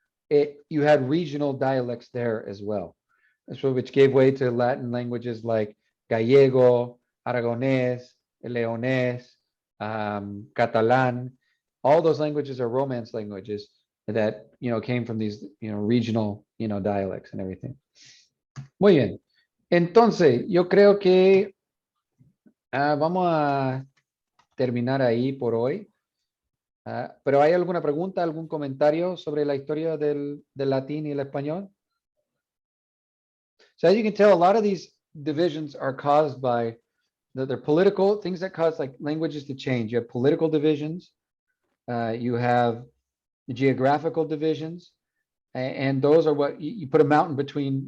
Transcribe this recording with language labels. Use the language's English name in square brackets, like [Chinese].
[English] You had regional dialects there as well, so which gave way to Latin languages like Gallego, Aragonés, Leonés, Catalan. All those languages are Romance languages that came from these regional dialects and everything. [Spanish] Muy bien. Entonces, yo creo que vamos a terminar ahí por hoy. Pero ¿hay alguna pregunta, algún comentario sobre la historia del latín y el español? [English] So as you can tell, a lot of these divisions are caused by they're political things that cause like languages to change. You have political divisions, you have geographical divisions, and those are what you put a mountain between.